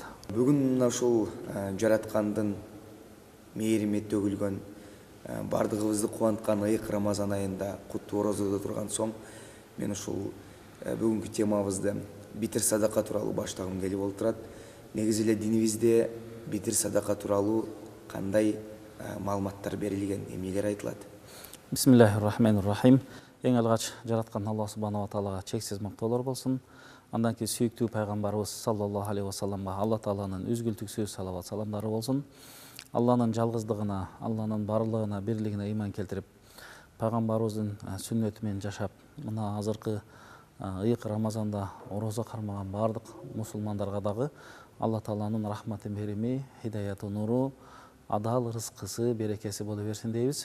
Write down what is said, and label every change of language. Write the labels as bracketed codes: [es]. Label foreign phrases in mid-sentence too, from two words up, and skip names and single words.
[ky] Бүгүн ушул жараткандын мээрими төгүлгөн, бардыгыбызды кубанткан ыйык Рамазан айында куттуу орозодо турган соң мен ушул бүгүнкү темабызды битир садака тууралуу баштагым келип олтурат. Негизи эле динибизде битир садака тууралуу кандай маалыматтар берилген, эмнелер айтылат? [ar] بسم الله الرحمن الرحيم. [ky] Эң алгач жараткан Алла [ar] سبحانه وتعالى [ky] чексиз мактоолор болсун. Андан кийин сүйүктүү пайгамбарыбыз [ar] صلى الله عليه وسلم [ky] Алла тааланын үзгүлтүксүз салават саламдары болсун. Алланын жалгыздыгына, Алланын барлыгына, бирлигине ыйман келтирип, пайгамбарыбыздын сүннөтү менен жашап, мына азыркы ыйык Рамазанда орозо кармаган бардык мусулмандарга дагы Алла тааланын рахматы, берими, хидаяты, нуру, адал рызкысы, берекеси боло берсин дейбиз.